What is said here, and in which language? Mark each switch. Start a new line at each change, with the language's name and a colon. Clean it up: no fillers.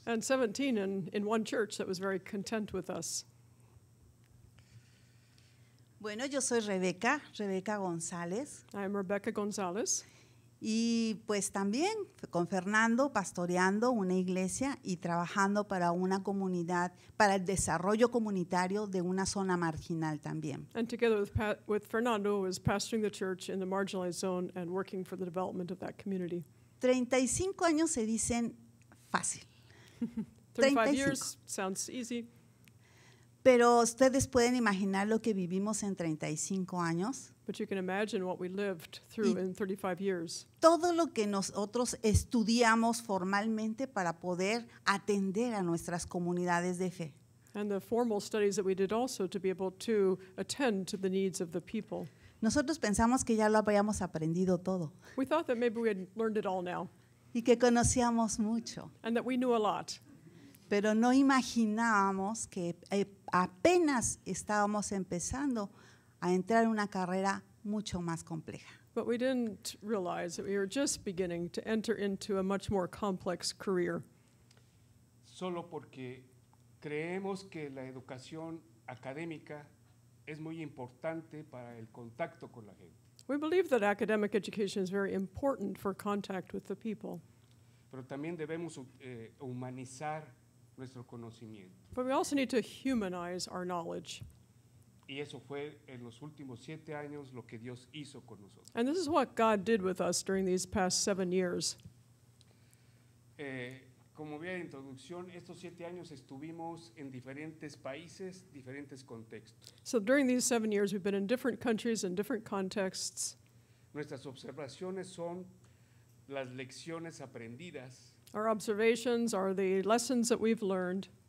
English: And 17 in one church that was very content with us.
Spanish: Bueno, yo soy Rebeca González,
English: I am Rebecca Gonzalez,
Spanish: y pues también con Fernando pastoreando una iglesia y trabajando para una comunidad, para el desarrollo comunitario de una zona marginal también.
English: and together with Fernando was pastoring the church in the marginalized zone and working for the development of that community.
Spanish: 35 años se dicen fácil,
English: 35 35. years sounds easy,
Spanish: pero ustedes pueden imaginar lo que vivimos en 35 años.
English: but you can imagine what we lived through in 35 years.
Spanish: Todo lo que nosotros estudiamos formalmente para poder atender a nuestras comunidades de fe.
English: And the formal studies that we did also to be able to attend to the needs of the people.
Spanish: Nosotros pensamos que ya lo habíamos aprendido todo
English: We thought that maybe we had learned it all now
Spanish: y que conocíamos mucho,
English: and that we knew a lot.
Spanish: pero no imaginábamos que apenas estábamos empezando a entrar en una carrera mucho más compleja.
English: But we didn't realize that we were just beginning to enter into a much more complex career.
Spanish: Solo porque creemos que la educación académica es muy importante para el contacto con la gente.
English: We believe that academic education is very important for contact with the people.
Spanish: Pero también debemos humanizar nuestro conocimiento.
English: But we also need to humanize our knowledge.
Spanish: Y eso fue en los últimos 7 años lo que Dios hizo con nosotros.
English: And this is what God did with us during these past 7 years.
Spanish: Como vi en la introducción, estos 7 años estuvimos en diferentes países, diferentes contextos.
English: So during these 7 years, we've been in different countries and different contexts.
Spanish: Nuestras observaciones son las lecciones aprendidas
English: Our observations are the lessons that we've learned